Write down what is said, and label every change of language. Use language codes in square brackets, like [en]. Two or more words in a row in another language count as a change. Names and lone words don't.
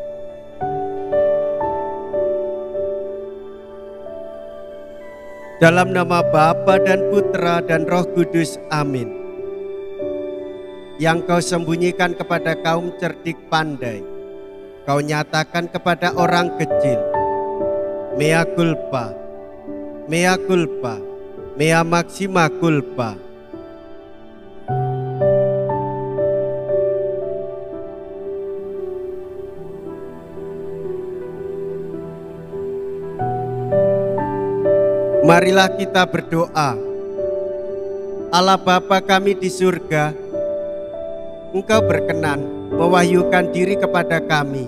[id] Dalam nama Bapa dan Putra dan Roh Kudus, amin. Yang kau sembunyikan kepada kaum cerdik pandai, kau nyatakan kepada orang kecil. [la] Mea culpa, mea culpa, mea maxima culpa. [id] Marilah kita berdoa. Allah Bapa kami di surga, Engkau berkenan mewahyukan diri kepada kami.